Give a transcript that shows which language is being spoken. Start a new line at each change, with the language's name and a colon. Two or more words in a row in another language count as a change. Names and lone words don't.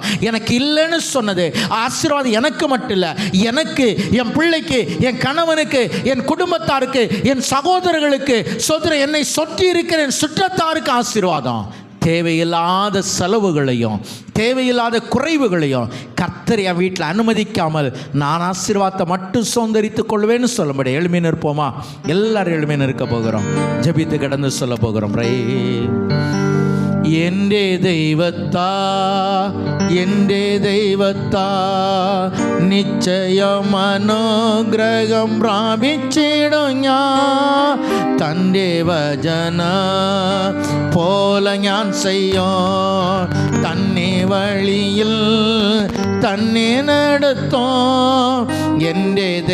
Tamil: எனக்கு இல்லைன்னு சொன்னது ஆசீர்வாதம் எனக்கு மட்டும் இல்லை, எனக்கு, என் பிள்ளைக்கு, என் கணவனுக்கு, என் குடும்பத்தாருக்கு, என் சகோதரர்களுக்கு, சோதரம் என்னை சொற்றி இருக்கிற என் சுற்றத்தாருக்கு ஆசீர்வாதம். தேவையில்லாத செலவுகளையும் தேவையில்லாத குறைவுகளையும் கர்த்தர் என் வீட்டில் அனுமதிக்காமல் நான் ஆசீர்வாதத்தை மட்டும் சுதந்திரித்துக் கொள்வேன்னு சொல்ல முடியும். எளிமையை நிற்போமா? எல்லாரும் எளிமையை நிற்க போகிறோம், ஜெபித்து கடந்து சொல்ல போகிறோம்.
Malayalam: എൻ്റെ ദൈവത്താ നിശ്ചയം അനുഗ്രഹം പ്രാപിച്ചിടും ഞാൻ തൻ്റെ വചന പോലെ ഞാൻ ചെയ്യോ തന്നെ വഴിയിൽ തന്നെ നടത്തോ എൻ്റെ